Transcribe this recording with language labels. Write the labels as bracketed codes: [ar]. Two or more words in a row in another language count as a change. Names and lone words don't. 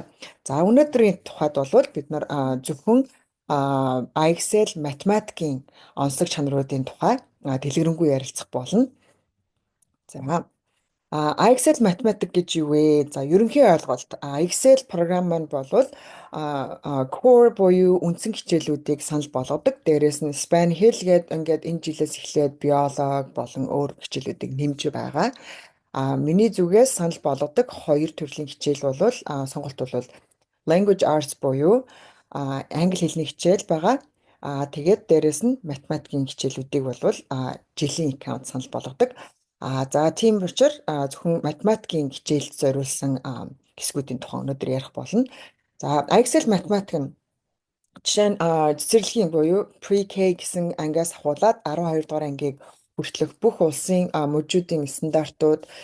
[mn] За өнөөдрийн тухайд бол бид нар зөвхөн IXL математикийн онцлог чанаруудын тухай дэлгэрэнгүй ярилцах болно. За Excel математик гэж юу вэ? За ерөнхий ойлголт Excel програм маань болвол core буюу үндсэн хичээлүүдийг санал болгодог. Дээрээс нь span hell гээд ингээд энэ жилээс эхлээд биологи болон өөр хичээлүүдийг нэмж байгаа. Миний зүгээс санал болгодог хоёр төрлийн хичээл болвол сонголт бол [en] language arts [mn] буюу англи хэлний хичээл байгаа. Тэгээд дээрэс нь математикийн хичээлүүдийг болвол жилийн аккаунт санал болгодог. За тийм учраас зөвхөн математикийн хичээлд зориулсан хэсгүүдийн тухай өнөөдөр ярих болно. За Excel математик нь жишээ нь цэцэрлэгийн буюу pre-K гэсэн ангиас ахуулаад 12 дугаар ангийг хүртэлх бүх улсын мужуудын стандартууд